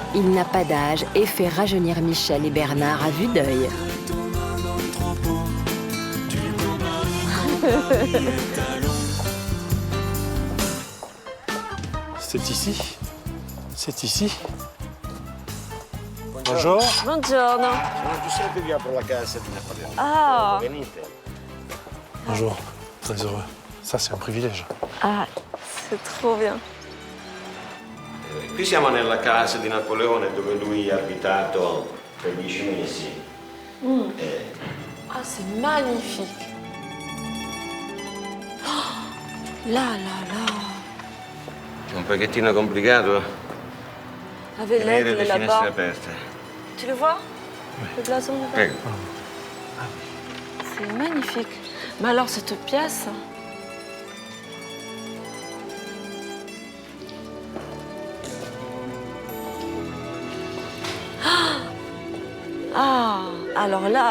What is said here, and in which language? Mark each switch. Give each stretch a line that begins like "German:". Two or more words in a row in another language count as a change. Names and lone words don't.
French: Il n'a pas d'âge et fait rajeunir Michel et Bernard à vue d'œil. C'est ici. C'est ici. Bonjour.
Italian: Buongiorno. Sono Giuseppe vi apro la casa di Napoleone. Ah, Venite.
French: Bonjour. Très heureux. Ça, c'est un privilège. ah, c'est trop bien.
Italian: Qui siamo nella casa di Napoleone dove lui ha abitato per 10 mesi.
French: Ah, c'est magnifique. Oh, là, là, là.
Italian: È un pochettino complicato
French: Avec
Italian: tenere
French: l'aigle
Italian: le finestre
French: là-bas.
Italian: aperte.
French: Tu le vois? Le blason là-bas.
Italian: Prego.
French: C'est magnifique. Mais alors, cette pièce. Ah, alors là,